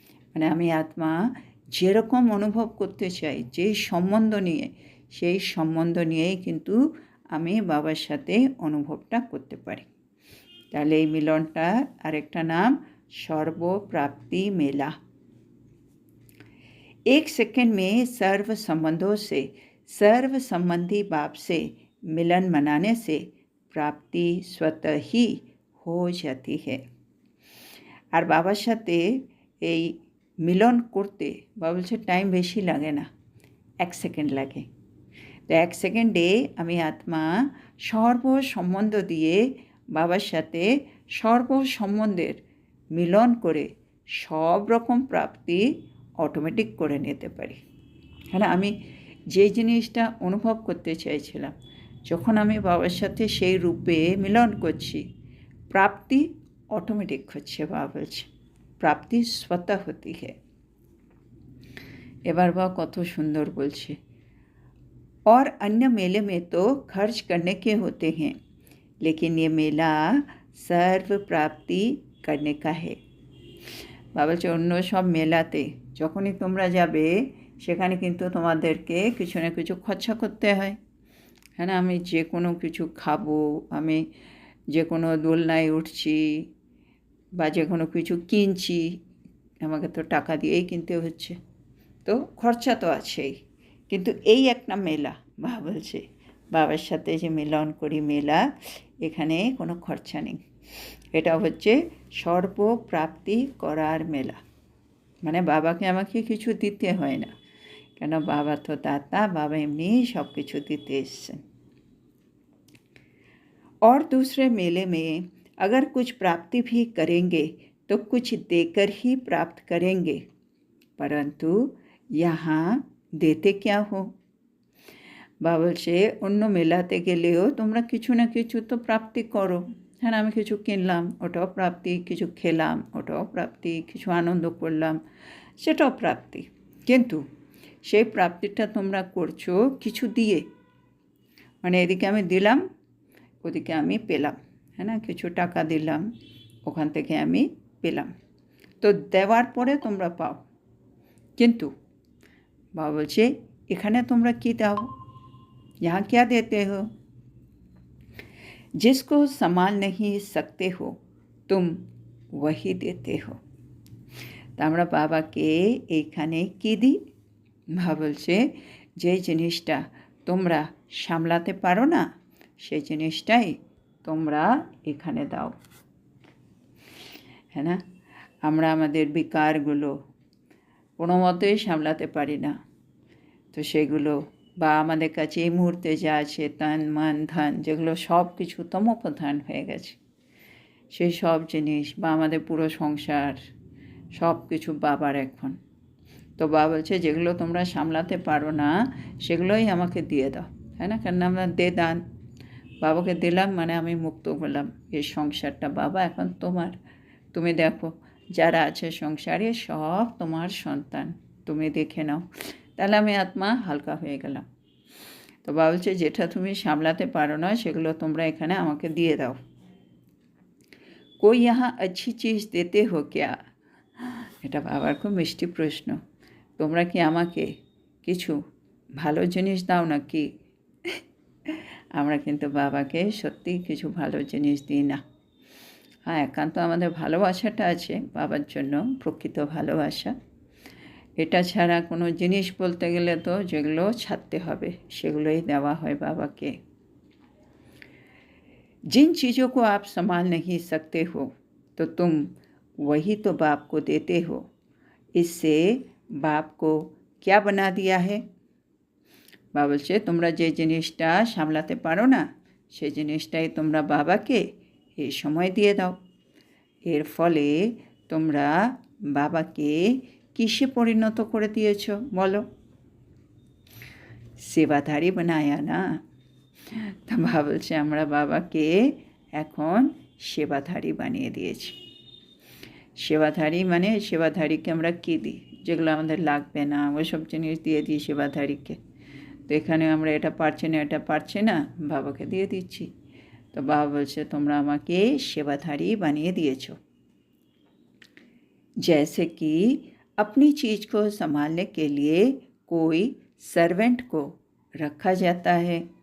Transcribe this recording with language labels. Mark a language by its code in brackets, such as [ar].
[bn] মানে আমি আত্মা যেরকম অনুভব করতে চাই, যেই সম্বন্ধ নিয়ে, সেই সম্বন্ধ নিয়েই কিন্তু আমি বাবার সাথে অনুভবটা করতে পারি। তাহলে এই মিলনটা আরেকটা নাম সর্বপ্রাপ্তি মেলা। [hi] एक सेकंड में सर्व संबंधों से, सर्व संबंधी बाप से मिलन मनाने से प्राप्ति स्वतः ही हो जाती है। [bn] আর বাবার সাথে এই মিলন করতে বাবা বলছে টাইম বেশি লাগে না, 1 সেকেন্ড লাগে। তো 1 সেকেন্ডে আমি আত্মা সর্ব সম্বন্ধ দিয়ে বাবার সাথে সর্ব সম্বন্ধের মিলন করে সব রকম প্রাপ্তি অটোমেটিক করে নিতে পারি। হ্যাঁ, আমি যে জিনিসটা অনুভব করতে চাইছিলাম, যখন আমি বাবার সাথে সেই রূপে মিলন করছি, প্রাপ্তি অটোমেটিক হচ্ছে। বাবা বলছে প্রাপ্তি [hi] स्वतः होती है। [bn] এবার বাবা কত সুন্দর বলছে, [hi] और अन्य मेले में तो खर्च करने के होते हैं, लेकिन ये मेला सर्व प्राप्ति करने का है। [bn] বাবা বলছে অন্য সব মেলাতে যখনই তোমরা যাবে সেখানে কিন্তু তোমাদেরকে কিছু না কিছু খরচা করতে হয়, হ্যাঁ না? আমি যে কোনো কিছু খাবো, আমি যে কোনো দোলনায় উঠছি বা যে কোনো কিছু কিনছি, আমাকে তো টাকা দিয়েই কিনতে হচ্ছে, তো খরচা তো আছেই। কিন্তু এই একটা মেলা, বাবা বলছে বাবার সাথে যে মিলন করি মেলা, এখানে কোনো খরচা নেই। এটা হচ্ছে সর্বপ্রাপ্তি করার মেলা। মানে বাবাকে আমাকে কিছু দিতে হয় না, কেন বাবা তো দাতা, বাবা এমনি সব কিছু দিতে এসছেন। [hi] और दूसरे मेले में अगर कुछ प्राप्ति भी करेंगे तो कुछ देकर ही प्राप्त करेंगे, परंतु यहाँ देते क्या हो। [bn] বাবা বলছে অন্য মেলাতে গেলেও তোমরা কিছু না কিছু তো প্রাপ্তি করো, হ্যাঁ আমি কিছু কিনলাম ওটাও প্রাপ্তি, কিছু খেলাম ওটাও প্রাপ্তি, কিছু আনন্দ করলাম সেটাও প্রাপ্তি, কিন্তু সেই প্রাপ্তিটা তোমরা করছো কিছু দিয়ে। মানে এদিকে আমি দিলাম, ওদিকে আমি পেলাম, হ্যাঁ না? কিছু টাকা দিলাম, ওখান থেকে আমি পেলাম, তো দেওয়ার পরে তোমরা পাও। কিন্তু বাবা বলছে এখানে তোমরা কী দাও, [hi] यहाँ क्या देते हो। जिसको संभाल नहीं सकते हो तुम वही देते हो। [bn] তা আমরা বাবাকে এইখানে কী দিই? বাবা বলছে যে জিনিসটা তোমরা সামলাতে পারো না সেই জিনিসটাই তোমরা এখানে দাও, হ্যাঁ না? আমরা আমাদের বিকারগুলো কোনো মতেই সামলাতে পারি না, তো সেগুলো বা আমাদের কাছে এই মুহূর্তে যা আছে তন মন ধন, যেগুলো সব কিছু তমোপ্রধান হয়ে গেছে, সেই সব জিনিস বা আমাদের পুরো সংসার সব কিছু বাবার এখন। তো বাবা বলছে যেগুলো তোমরা সামলাতে পারো না সেগুলোই আমাকে দিয়ে দাও, তাই না? কেন আমরা দে দান, বাবাকে দিলাম মানে আমি মুক্ত হলাম, এই সংসারটা বাবা এখন তোমার, তুমি দেখো যারা আছে সংসারে সব তোমার সন্তান, তুমি দেখে নাও। তাহলে আমি আত্মা হালকা হয়ে গেলাম। তো বাবা বলছে যেটা তুমি সামলাতে পারো না সেগুলো তোমরা এখানে আমাকে দিয়ে দাও। [hi] कोई यहाँ अच्छी चीज़ देते हो क्या? [bn] এটা বাবার খুব মিষ্টি প্রশ্ন। তোমরা কি আমাকে কিছু ভালো জিনিস দাও নাকি? আমরা কিন্তু বাবাকে সত্যিই কিছু ভালো জিনিস দিই না। হ্যাঁ, একান্ত আমাদের ভালোবাসাটা আছে বাবার জন্য, প্রকৃত ভালোবাসা। এটা ছাড়া কোনো জিনিস বলতে গেলে তো যেগুলো ছাড়তে হবে সেগুলোই দেওয়া হয় [hi] बाबा के। जिन चीज़ों को आप संभाल नहीं सकते हो तो तुम वही तो बाप को देते हो। इससे बाप को क्या बना दिया है? [bn] বাবা বলছে তোমরা যে জিনিসটা সামলাতে পারো না সেই জিনিসটাই তোমরা বাবাকে এই সময় দিয়ে দাও। এর ফলে তোমরা বাবাকে কিসে পরিণত করে দিয়েছ বলো? সেবাধারী বানায়া না। তা বাবা বলছে আমরা বাবাকে এখন সেবাধারী বানিয়ে দিয়েছি। সেবাধারী মানে সেবাধারীকে আমরা কী দিই? যেগুলো আমাদের লাগবে না ওইসব জিনিস দিয়ে দিই সেবাধারীকে। তো এখানে আমরা এটা পারছি না এটা পারছি না বাবাকে দিয়ে দিচ্ছি। তো বাবা বলছে তোমরা আমাকে সেবাধারী বানিয়ে দিয়েছো। [hi] जैसे कि अपनी चीज़ को संभालने के लिए कोई সার্ভেন্ট को रखा जाता है।